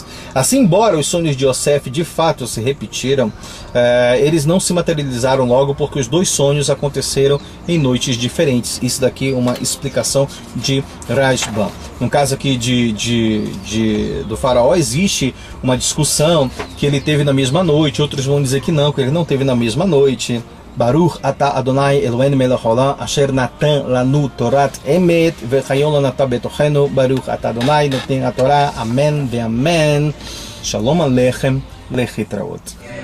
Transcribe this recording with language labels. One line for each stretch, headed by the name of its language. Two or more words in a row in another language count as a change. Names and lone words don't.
Portuguese: Assim, embora os sonhos de Yosef de fato se repetiram, eles não se materializaram logo, porque os 2 sonhos aconteceram em noites diferentes. Isso daqui é uma explicação de Rashbam. No caso aqui do faraó, existe uma discussão que ele teve na mesma noite. Outros vão dizer que ele não teve na mesma noite.
Hebrew: ברוך אתה אדני אלהינו מלך העולם אשר נתן לנו תורת אמת וחיון לא נתן בתוכנו. ברוך אתה אדני נותן התורה. אמן ואמן. שלום עליכם, להתראות.